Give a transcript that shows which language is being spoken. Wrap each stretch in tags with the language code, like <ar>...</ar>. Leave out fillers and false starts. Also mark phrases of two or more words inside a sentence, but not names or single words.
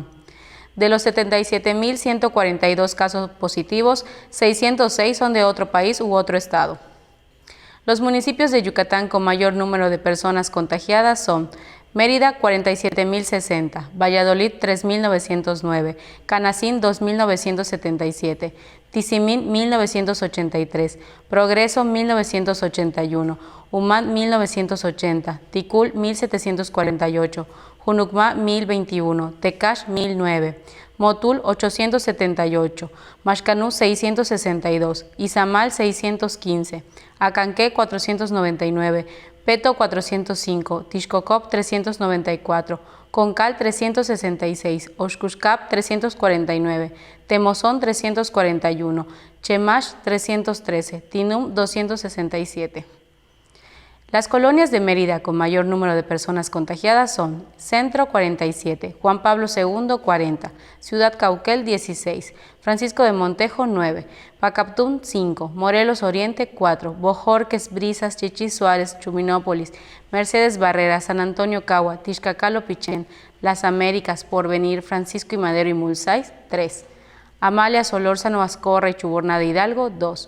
<es>De los 77.142 casos positivos, 606 son de otro país u otro estado. Los municipios de Yucatán con mayor número de personas contagiadas son Mérida 47.060, Valladolid 3.909, Canacín 2.977, Tizimín 1.983, Progreso 1.981, Umán 1.980, Ticul 1.748, Junucmá 1.021, Tecash 1.009, Motul 878, Maxcanú 662, Izamal 615, Acanqué 499, Peto 405, Tixcocop 394, Concal 366, Oxcuscap 349, Temozón 341, Chemash 313, Tinum 267. Las colonias de Mérida con mayor número de personas contagiadas son Centro 47, Juan Pablo II 40, Ciudad Cauquel 16, Francisco de Montejo 9, Pacaptún 5, Morelos Oriente 4, Bojorques, Brisas, Chichis Suárez, Chuminópolis, Mercedes Barrera, San Antonio Cagua, Tixcacalo Pichén, Las Américas, Porvenir, Francisco y Madero y Mulsais 3, Amalia, Solórzano, Ascorra y Chuburná de Hidalgo 2.</es>